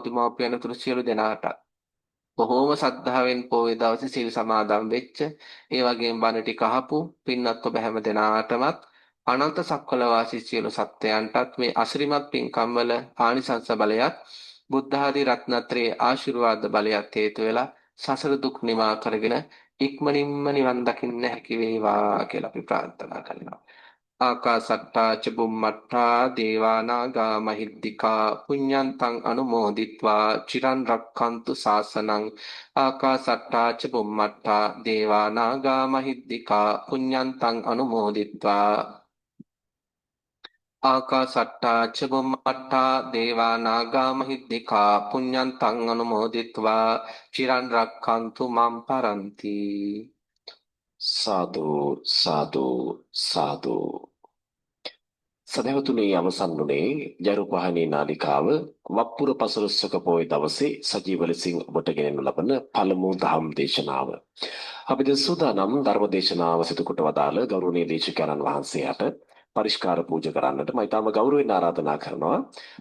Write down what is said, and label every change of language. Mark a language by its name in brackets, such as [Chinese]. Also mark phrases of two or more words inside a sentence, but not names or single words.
[Sinhala] මව්දි මව්පියන් තුරු සියලු දෙනාට බොහෝම සද්ධාවෙන් පොයේ දවසේ සිල් සමාදන් වෙච්ච, ඒ වගේම බණ ටික අහපු පින්වත් ඔබ හැම දෙනාටමත් අනන්ත සක්වල වාසී සියලු සත්වයන්ටත් මේ අසිරිමත් පින්කම් වල ආනිසංස බලයත් බුද්ධ ආදී රත්නත්‍රයේ ආශිර්වාද බලයත් හේතු වෙලා සසර දුක් නිවා කරගෙන ඉක්මනින්ම නිවන් දකින්න හැකි වේවා කියලා අපි ප්‍රාර්ථනා කරනවා. [Pali] ආකාසට්ටා ච බුම්මට්ටා දේවා නාග මහිද්దికා පුඤ්ඤන්තං අනුමෝදිත්වා චිරන් රක්ඛන්තු ශාසනං ආකාසට්ටා ච බුම්මට්ටා දේවා නාග මහිද්దికා පුඤ්ඤන්තං අනුමෝදිත්වා ආකාසට්ටා ච බුම්මට්ටා දේවා නාග මහිද්దికා පුඤ්ඤන්තං අනුමෝදිත්වා චිරන් රක්ඛන්තු මම් පරන්ති. [Sinhala] සාදු සාදු සාදු. සදහතුනේ අවසන් වුණේ ජරුපහණී නාලිකාව වප්පුර පසළොස්වක පොහොය දවසේ සජීව ලෙසින් ඔබට ගෙනෙනු ලබන පළමු දහම් දේශනාව. අපි දැන් සූදානම් ධර්ම දේශනාව සිදු කොට වදාළ ගෞරවනීය දේශකයන්න් වහන්සේට පරිස්කාර පූජා කරන්නට මම ඊටම ගෞරවයෙන් ආරාධනා කරනවා.